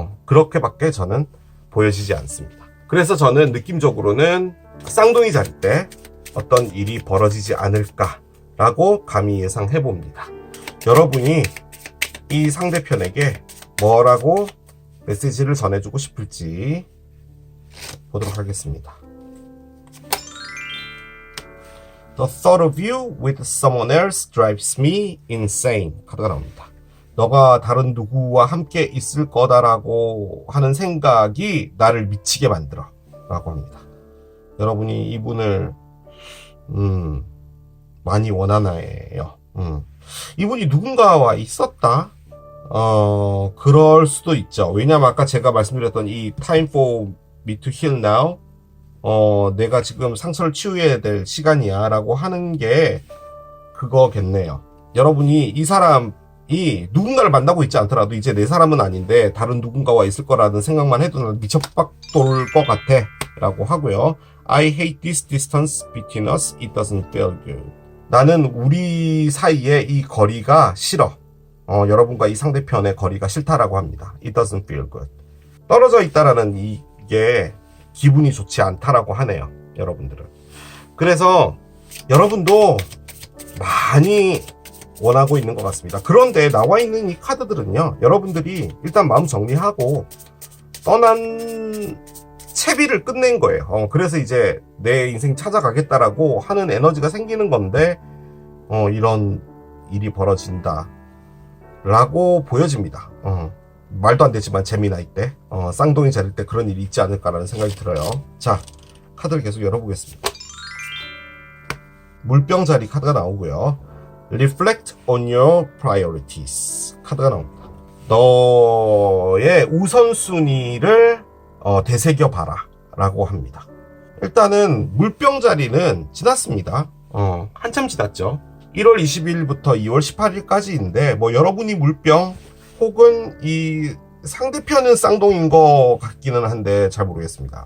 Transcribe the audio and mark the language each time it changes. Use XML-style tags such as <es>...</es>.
<ko>그렇게밖에 저는 보여지지 않습니다. 그래서 저는 느낌적으로는 쌍둥이 자리 때 어떤 일이 벌어지지 않을까라고 감히 예상해 봅니다. 여러분이 이 상대편에게 뭐라고 메시지를 전해주고 싶을지 보도록 하겠습니다.</ko> <en>The thought of you with someone else drives me insane.</en> <ko>카드가 나옵니다. 너가 다른 누구와 함께 있을 거다라고 하는 생각이 나를 미치게 만들어 라고 합니다. 여러분이 이분을 많이 원하나요. 이분이 누군가와 있었다? 그럴 수도 있죠. 왜냐면 아까 제가 말씀드렸던 이</ko> <en>time for me to heal now,</en> <ko>내가 지금 상처를 치유해야 될 시간이야 라고 하는 게 그거겠네요. 여러분이 이 사람이 누군가를 만나고 있지 않더라도 이제 내 사람은 아닌데 다른 누군가와 있을 거라는 생각만 해도 난 미쳐박돌 것 같아 라고 하고요.</ko> <en>I hate this distance between us. It doesn't feel good.</en> <ko>나는 우리 사이에 이 거리가 싫어. 여러분과 이 상대편의 거리가 싫다라고 합니다.</ko> <en>It doesn't feel good.</en> <ko>떨어져 있다라는 이게 기분이 좋지 않다라고 하네요. 여러분들은. 그래서 여러분도 많이 원하고 있는 것 같습니다. 그런데 나와 있는 이 카드들은요, 여러분들이 일단 마음 정리하고 떠난 채비를 끝낸 거예요. 그래서 이제 내 인생 찾아가겠다라고 하는 에너지가 생기는 건데 이런 일이 벌어진다 라고 보여집니다. 말도 안 되지만 재미나이 때 쌍둥이 자릴 때 그런 일이 있지 않을까라는 생각이 들어요. 자, 카드를 계속 열어보겠습니다. 물병자리 카드가 나오고요.</ko> <en>Reflect on your priorities</en> <ko>카드가 나옵니다. 너의 우선순위를 되새겨봐라 라고 합니다. 일단은 물병자리는 지났습니다. 한참 지났죠. 1월 20일부터 2월 18일까지인데 뭐 여러분이 물병 혹은 이 상대편은 쌍둥이인 것 같기는 한데 잘 모르겠습니다.</ko>